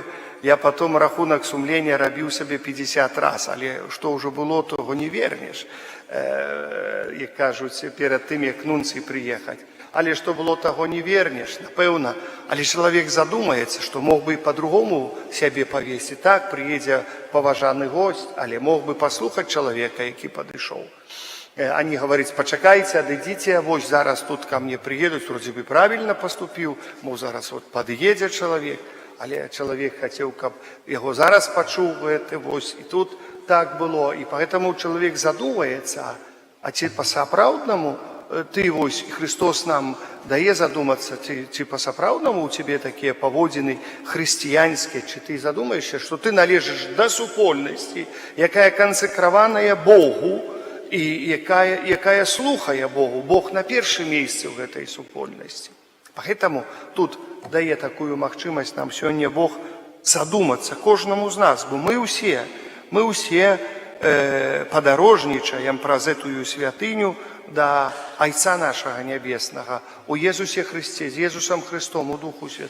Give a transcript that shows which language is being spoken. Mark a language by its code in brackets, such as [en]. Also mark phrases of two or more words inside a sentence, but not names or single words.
[be] Я потом рахунак сумлення рабіў сабе 50 раз, але што ўжо было, того не вернеш, як кажуць, перад тым, як нунцый прыехаць. Але што было, таго не вернеш, напэўна. Але чалавек задумаецца, што мог бы і па-другому сябе павесці. Так, прыедзе паважаны госць, але мог бы паслухаць чалавека, які падышоў. [ru] Они говорят, почакайте, отойдите, вот зараз тут ко мне приедут, вроде бы правильно поступил, мол, зараз вот подъедет человек, але человек хотел, чтобы его зараз почул, это вот, и тут так было, и поэтому человек задумается, а чи по-сапраўднаму ты вот, Христос нам дае задуматься, чи по-сапраўднаму у тебе такие поводины христианские, чи ты задумаешься, что ты належишь до супольности, [be] якая консекраваная Богу, і якая слухае Богу. Бог на першым месцы ў гэтай супольнасці. Поэтому тут дае такую магчымасць нам сёння Бог задумацца кожнаму з нас, бо мы ўсе падарожнічаем праз гэтую святыню да Айца нашага Нябеснага, у Езусе Христе, з Езусам Христом, у Духу Святым.